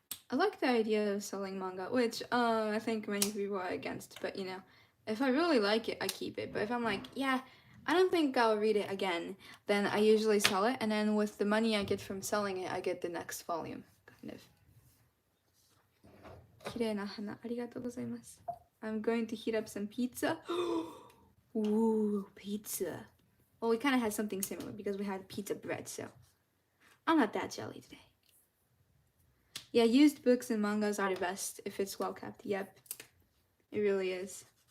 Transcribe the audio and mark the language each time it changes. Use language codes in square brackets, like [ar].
[en] I like the idea of selling manga, which I think many people are against, but if I really like it, I keep it. But if I'm like, yeah, I don't think I'll read it again, then I usually sell it, and then with the money I get from selling it, I get the next volume, kind of. [ja] 綺麗な花、ありがとうございます。 [en] I'm going to heat up some pizza. Ooh, pizza. Well, we kind of had something similar because we had pizza bread, so I'm not that jelly today. Yeah, used books and mangas are the best if it's well kept. Yep, it really is.